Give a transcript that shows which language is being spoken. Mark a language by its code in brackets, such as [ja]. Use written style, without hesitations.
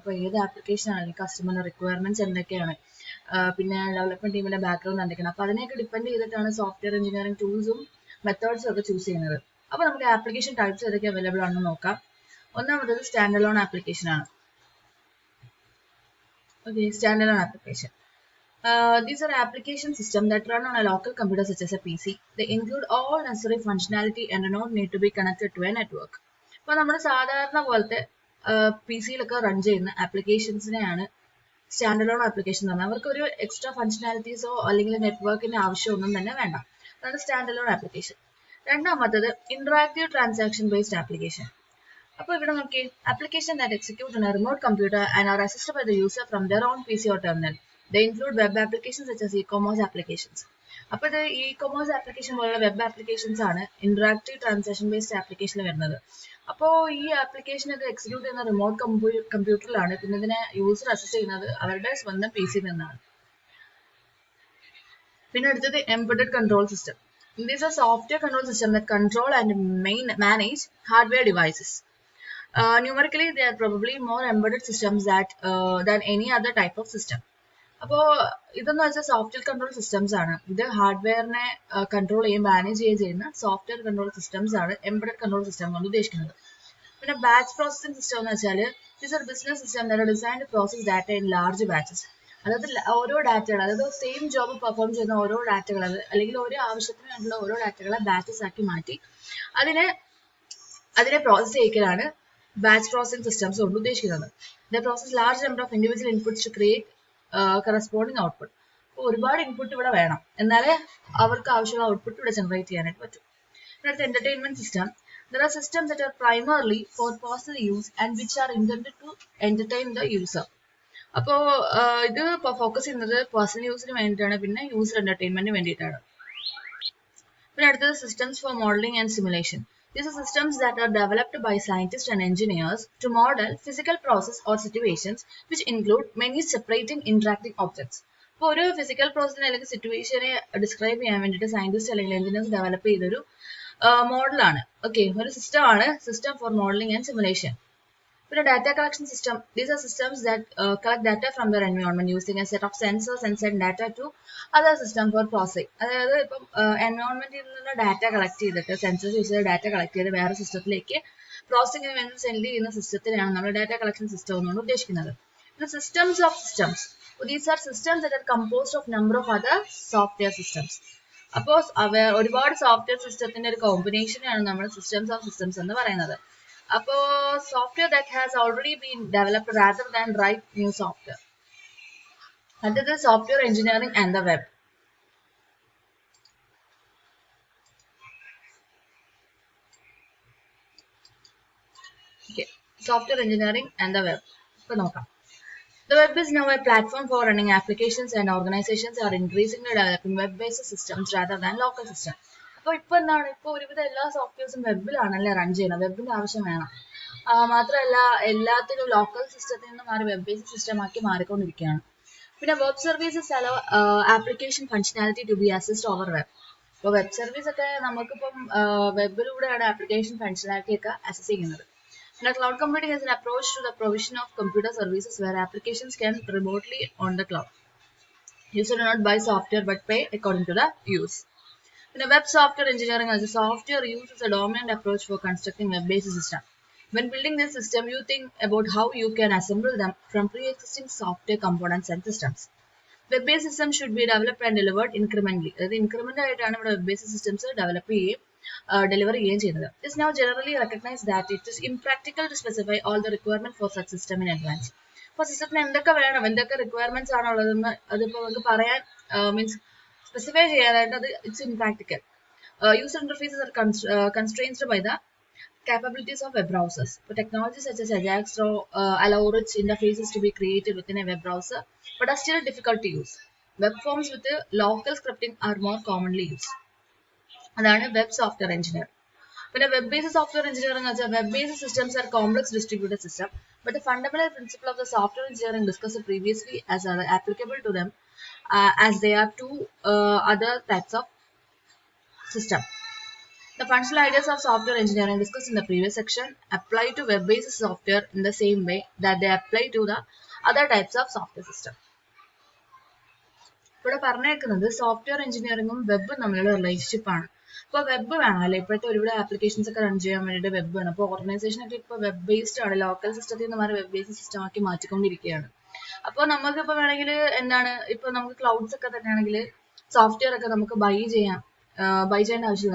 [ml] അപ്പോൾ ഏത് ആപ്ലിക്കേഷൻ ആണെങ്കിൽ കസ്റ്റമറിന്റെ റിക്വയർമെന്റ്സ് എന്തൊക്കെയാണ്, പിന്നെ ഡെവലപ്മെന്റ് ടീമിന്റെ ബാക്ക്ഗ്രൗണ്ട് എന്തൊക്കെയാണ്, അപ്പോൾ അതിനെയൊക്കെ ഡിപ്പെൻഡ് ചെയ്തിട്ടാണ് സോഫ്റ്റ്വെയർ എഞ്ചിനീയറിംഗ് ടൂൾസും മെത്തേഡ്സും ഒക്കെ ചൂസ് ചെയ്യുന്നത്. അപ്പോൾ നമുക്ക് ആപ്ലിക്കേഷൻ ടൈപ്സ് ഏതൊക്കെ അവൈലബിൾ ആണെന്ന് നോക്കാം. ഒന്നാമത് സ്റ്റാൻഡ് അലോൺ ആപ്ലിക്കേഷൻ ആണ്. Okay, stand alone application. [en] These are application systems that run on a local computer such as a PC. They include all necessary functionality and do not need to be connected to a network. [ml] അപ്പോൾ നമ്മുടെ സാധാരണ പോലത്തെ P സിയിലൊക്കെ run ചെയ്യുന്ന ആപ്ലിക്കേഷൻസിനെയാണ് stand alone application എന്ന് പറഞ്ഞാൽ. അവർക്ക് ഒരു extra ഫങ്ഷനാലിറ്റീസോ അല്ലെങ്കിൽ നെറ്റ്വർക്കിന്റെ ആവശ്യമൊന്നും തന്നെ വേണ്ട. അതാണ് സ്റ്റാൻഡ് അലോൺ ആപ്ലിക്കേഷൻ. രണ്ടാമത്തത് ഇന്ററാക്റ്റീവ് ട്രാൻസാക്ഷൻ ബേസ്ഡ് ആപ്ലിക്കേഷൻ. അപ്പോൾ ഇവിടെ നോക്കി, [en] Application that execute on a remote computer and are assisted by the user from their own PC or terminal. They include web applications such as e-commerce applications. [ml] അപ്പോൾ ഇത് e-commerce application പോലുള്ള web applications ആണ് interactive transaction based ആപ്ലിക്കേഷനിൽ വരുന്നത്. അപ്പോൾ ഈ ആപ്ലിക്കേഷനൊക്കെ execute ചെയ്യുന്ന remote കമ്പ്യൂട്ടറിലാണ്. പിന്നെ ഇതിനെ യൂസർ അസിസ്റ്റ് ചെയ്യുന്നത് അവരുടെ സ്വന്തം പി സിയിൽ നിന്നാണ്. പിന്നെ അടുത്തത് embedded control system. [en] These are software control systems that control and manage hardware devices. Numerically, they are probably more embedded systems than any other type of system. [ml] അപ്പോൾ ഇതെന്ന് വെച്ചാൽ സോഫ്റ്റ്വെയർ കൺട്രോൾ സിസ്റ്റംസ് ആണ്. ഇത് ഹാർഡ്വെയറിനെ control ചെയ്യുകയും manage ചെയ്യുന്ന software control systems ആണ് embedded control system കൊണ്ട് ഉദ്ദേശിക്കുന്നത്. പിന്നെ ബാച്ച് പ്രോസസിംഗ് സിസ്റ്റം എന്ന് വെച്ചാൽ [en] This are business system that are designed to process data in large batches. [ml] അതായത് ഓരോ ഡാറ്റകൾ, അതായത് സെയിം ജോബ് പെർഫോം ചെയ്യുന്ന ഓരോ ഡാറ്റകൾ, അല്ലെങ്കിൽ ഓരോ ആവശ്യത്തിന് വേണ്ടിയുള്ള ഓരോ ഡാറ്റകളെ ബാച്ചസ് ആക്കി മാറ്റി അതിനെ പ്രോസസ് ചെയ്യിക്കലാണ് ബാച്ച് പ്രോസസിംഗ് സിസ്റ്റംസ് കൊണ്ട് ഉദ്ദേശിക്കുന്നത്. [en] The process large number of individual inputs to create corresponding output. [ml] അപ്പോൾ ഒരുപാട് ഇൻപുട്ട് ഇവിടെ വേണം, എന്നാലേ അവർക്ക് ആവശ്യമുള്ള ഔട്ട്പുട്ട് ഇവിടെ ജനറേറ്റ് ചെയ്യാനായിട്ട് പറ്റും. അടുത്ത entertainment system. [en] There are systems that are primarily for personal use and which are intended to entertain the user. [ml] അപ്പോൾ ഇത് ഫോക്കസ് ചെയ്യുന്നത് പേഴ്സണൽ യൂസിന് വേണ്ടിയിട്ടാണ്, പിന്നെ യൂസർ എന്റർടൈൻമെന്റിന് വേണ്ടിയിട്ടാണ്. പിന്നെ അടുത്തത് [en] systems for modeling and simulation. These are systems that are developed by scientists and engineers to model physical process or situations which include many separating interacting objects. [ml] അപ്പോൾ ഒരു ഫിസിക്കൽ പ്രോസസ്സിനെ അല്ലെങ്കിൽ സിറ്റുവേഷനെ ഡിസ്ക്രൈബ് ചെയ്യാൻ വേണ്ടിയിട്ട് സയന്റിസ്റ്റ് അല്ലെങ്കിൽ engineers develop ചെയ്തൊരു മോഡലാണ്. Okay, ഒരു system ആണ് system for modelling and simulation. പിന്നെ data collection system. [en] These are systems that collect data from their environment using a set of sensors and send data to other system for processing. [ml] അതായത് ഇപ്പം എൻവയോൺമെന്റിൽ നിന്ന് data collect ചെയ്തിട്ട് sensors use ചെയ്ത് data collect ചെയ്ത് വേറെ സിസ്റ്റത്തിലേക്ക് പ്രോസസ്സിംഗിന് വേണ്ടി send ചെയ്യുന്ന സിസ്റ്റത്തിനാണ് നമ്മൾ ഡാറ്റ കളക്ഷൻ സിസ്റ്റം എന്നുകൊണ്ട് ഉദ്ദേശിക്കുന്നത്. പിന്നെ systems of systems. [en] These are systems that are composed of number of other software systems. [ml] അപ്പോൾ ഒരുപാട് സോഫ്റ്റ്വെയർ സിസ്റ്റത്തിന്റെ ഒരു കോമ്പിനേഷനാണ് നമ്മൾ സിസ്റ്റംസ് ഓഫ് സിസ്റ്റംസ് എന്ന് പറയുന്നത്. [en] അപ്പോൾ software that has already been developed rather than write new software. [ml] അടുത്തത് software engineering and the web. Software engineering and the web ഇപ്പൊ നോക്കാം. [en] The web is now a platform for running applications, and organizations are increasingly developing web-based systems rather than local systems. [ml] അപ്പോൾ ഇപ്പോൾ എന്താണ്, ഇപ്പോൾ ഒരുവിധ എല്ലാ സോഫ്റ്റ്വെയർസും വെബിലാണല്ലേ run ചെയ്യുന്നത്. വെബിന്റെ ആവശ്യം വേണം. മാത്രമല്ല എല്ലാത്തിനും ലോക്കൽ സിസ്റ്റത്തിൽ നിന്ന് മാറി വെബ് ബേസ്ഡ് സിസ്റ്റം ആക്കി മാറിക്കൊണ്ടിരിക്കുകയാണ്. [en] പിന്നെ web services allow application functionality to be assist over web. [ml] അപ്പോൾ വെബ് സർവീസ് ഒക്കെ നമുക്കിപ്പം വെബിലൂടെയാണ് ആപ്ലിക്കേഷൻ ഫങ്ഷനാലിറ്റി ഒക്കെ അസസ് ചെയ്യുന്നത്. [en] Now, cloud computing is an approach to the provision of computer services where applications can remotely on the cloud. Users do not buy software but pay according to the use. In a web software engineering as a software use is a dominant approach for constructing web-based system. When building this system, you think about how you can assemble them from pre-existing software components and systems. Web-based systems should be developed and delivered incrementally. [ml] അതായത് increment ആയിട്ടാണ് ഇവിടെ web-based systems develop ചെയ്യുകയും deliver ചെയ്യുകയും ചെയ്യുന്നത്. [en] It is now generally recognized that it is impractical to specify all the requirements for such system in advance. [ml] അപ്പോൾ സിസ്റ്റത്തിന് എന്തൊക്കെ വേണം, എന്തൊക്കെ റിക്വയർമെന്റ്സ് ആണ് ഉള്ളതെന്ന് അതിപ്പോൾ നമുക്ക് പറയാൻ മീൻസ് സ്പെസിഫൈ ചെയ്യാനായിട്ട് അത് [en] It's impractical. User interfaces are constrained by the capabilities of web browsers. So technologies such as Ajax allow rich interfaces to be created within a web browser, but are still difficult to use. Web forms with local scripting are more commonly used. That's web software engineering. When a web-based software engineering, web-based systems are complex distributed systems, but the fundamental principle of the software engineering discussed previously are applicable to them as they are to other types of system. The functional ideas of software engineering discussed in the previous section apply to web-based software in the same way that they apply to the other types of software system. [ml] ഇവിടെ പറഞ്ഞേക്കുന്നത് software എഞ്ചിനീയറിംഗും വെബും തമ്മിലുള്ള relationship ആണ്. ഇപ്പോൾ web വേണം അല്ലെ, ഇപ്പോഴത്തെ ഒരുപാട് applications ഒക്കെ റൺ ചെയ്യാൻ വേണ്ടിയിട്ട് വെബ് വേണം. അപ്പോൾ ഓർഗനൈസേഷൻ ഒക്കെ ഇപ്പോൾ വെബ് ബേസ്ഡ് ആണ്, ലോക്കൽ സിസ്റ്റത്തിൽ നിന്ന് മാറി വെബ് ബേസ്ഡ് സിസ്റ്റം ആക്കി മാറ്റിക്കൊണ്ടിരിക്കുകയാണ്. അപ്പോൾ നമുക്കിപ്പോൾ വേണമെങ്കിൽ എന്താണ്, ഇപ്പോൾ നമുക്ക് ക്ലൗഡ്സ് ഒക്കെ തന്നെയാണെങ്കിൽ സോഫ്റ്റ്വെയർ ഒക്കെ നമുക്ക് ബൈ ചെയ്യേണ്ട ആവശ്യമില്ല.